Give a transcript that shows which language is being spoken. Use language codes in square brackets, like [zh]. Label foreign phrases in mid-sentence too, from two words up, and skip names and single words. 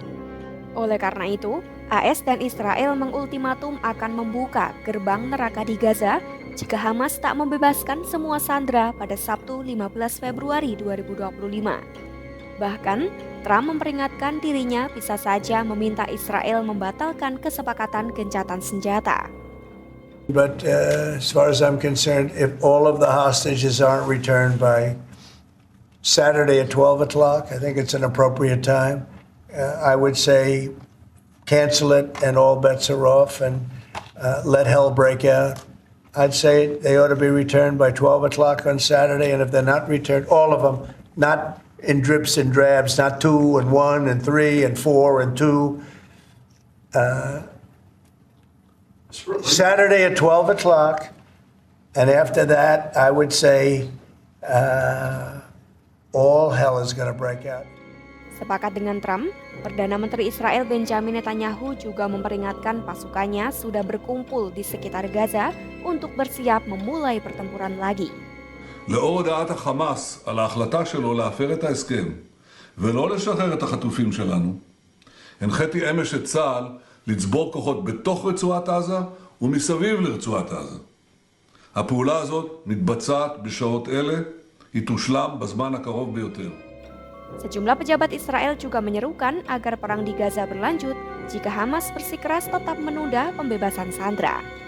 [id] Oleh karena itu, AS dan Israel mengultimatum akan membuka gerbang neraka di Gaza jika Hamas tak membebaskan semua sandera pada Sabtu 15 Februari 2025. Bahkan, Trump memperingatkan dirinya bisa saja meminta Israel membatalkan kesepakatan gencatan senjata. [en] But as far as I'm concerned, if all of the hostages aren't returned by Saturday at 12 o'clock, I think it's an appropriate time. I would say cancel it and all bets are off and let hell break out. I'd say they ought to be returned by 12 o'clock on Saturday, and if they're not returned, all of them, not in drips and drabs, not 2 and 1 and 3 and 4 and 2. Saturday at 12 o'clock, and after that, I would say all hell is going to break out. [id] Sepakat dengan Trump, Perdana Menteri Israel Benjamin Netanyahu juga memperingatkan pasukannya sudah berkumpul di sekitar Gaza untuk bersiap memulai pertempuran lagi. [he] לאור הודעת החמאס על ההחלטה שלו להפר את ההסכם ולא לשחרר את החטופים שלנו, הנחיתי אמש את צה"ל לצבור כוחות בתוך רצועת עזה ומסביב לרצועת עזה. הפעולה הזאת מתבצעת בשעות אלה, היא תושלם בזמן הקרוב ביותר. [id] Sejumlah pejabat Israel juga menyerukan agar perang di Gaza berlanjut jika Hamas bersikeras tetap menunda pembebasan sandera.